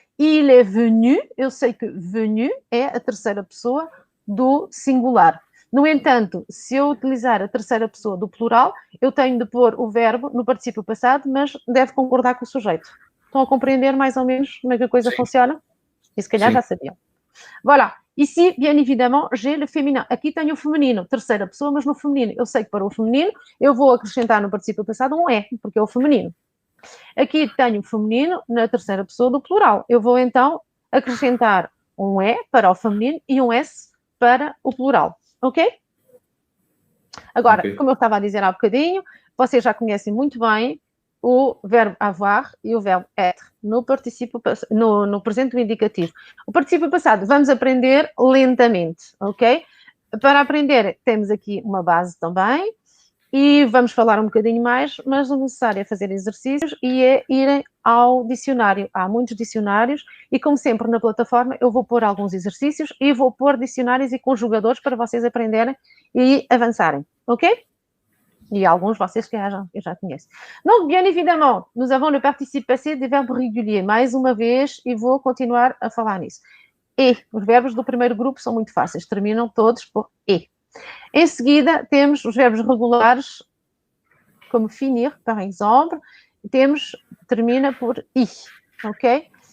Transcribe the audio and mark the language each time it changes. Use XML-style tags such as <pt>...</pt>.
<fr>Il est venu,</fr> <pt>eu sei que venu é a terceira pessoa do singular. No entanto, se eu utilizar a terceira pessoa do plural, eu tenho de pôr o verbo no participio passado, mas deve concordar com o sujeito. Estão a compreender mais ou menos como é que a coisa funciona? E se calhar já sabiam. Voilà.</pt> <fr>Ici, bien évidemment, j'ai le féminin.</fr> <pt>Aqui tenho o feminino, terceira pessoa, mas no feminino. Eu sei que para o feminino eu vou acrescentar no participio passado um é, porque é o feminino. Aqui tenho o feminino na terceira pessoa do plural. Eu vou então acrescentar um é para o feminino e um s para o plural. Ok? Agora, como eu estava a dizer há bocadinho, vocês já conhecem muito bem o verbo avoir e o verbo être no presente do indicativo. O participio passado vamos aprender lentamente, ok? Para aprender, temos aqui uma base também e vamos falar um bocadinho mais, mas o necessário é fazer exercícios e é irem ao dicionário. Há muitos dicionários e, como sempre, na plataforma eu vou pôr alguns exercícios e vou pôr dicionários e conjugadores para vocês aprenderem e avançarem, ok? Et alguns vocês que já conhecem.</pt> <fr>Donc, bien évidemment, nous avons le participe passé des verbes réguliers.</fr> <pt>Mais uma vez, e vou continuar a falar nisso. E, os verbos do primeiro grupo são muito fáceis, terminam todos por e. Em seguida, temos os verbos regulares, como finir,</pt> <fr>par exemple,</fr> <pt>termina por i, ok?</pt>